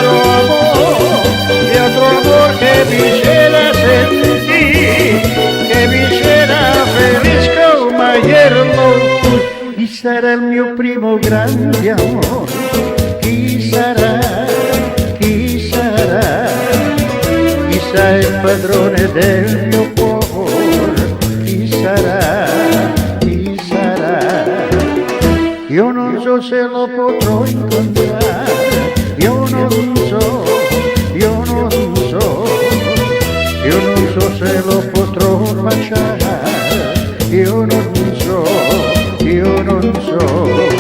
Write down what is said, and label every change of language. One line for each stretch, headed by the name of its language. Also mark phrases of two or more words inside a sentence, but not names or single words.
Spanish: otro amor que me hiciera sentir, que me hiciera feliz como ayer lo fui. Y será el
Italian: mio primo grande amor, chi sarà, chi sarà, chissà il padrone del mio cuore, chi sarà, chi sarà. Io non so se lo potrò incontrare, io non so, io non so, io non so se lo potrò baciare, io non so, io non so.